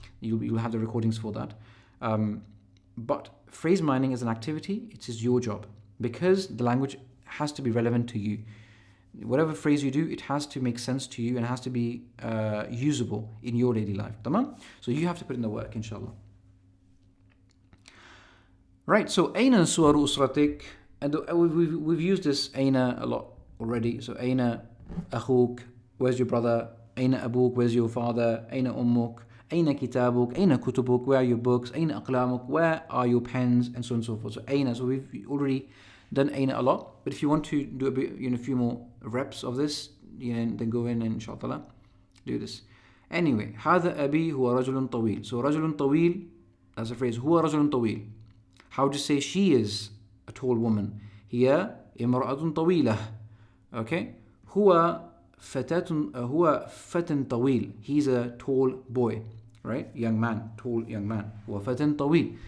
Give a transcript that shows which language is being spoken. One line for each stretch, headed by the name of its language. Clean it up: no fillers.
English: You'll have the recordings for that. But phrase mining as an activity, it is your job, because the language has to be relevant to you. Whatever phrase you do, it has to make sense to you and has to be usable in your daily life. Tamam? So you have to put in the work, inshallah. Right, so
Arabic: أين صور أسرتك?
English: And we've used this أين a lot already.
Arabic: So أين أخوك?
English: Where's your brother?
Arabic: أين أبوك?
English: Where's your father?
Arabic: أين أمك? أين كتابك? أين كتبك?
English: Where are your books?
Arabic: أين أقلامك?
English: Where are your pens? And so on and so forth. So أين. So we've already done أين a lot. But if you want to do a bit, a few more reps of this, then go in and inshallah do this. Anyway,
Arabic: هذا أبي هو رجل طويل.
English: So
Arabic: رجل طويل,
English: that's a phrase.
Arabic: هو رجل طويل.
English: How would you say she is a tall woman?
Arabic: هي امرأة طويلة. Okay. هو فتى طويل.
English: He's a tall boy, right? Young man, tall young man.
Arabic: هو فتى طويل.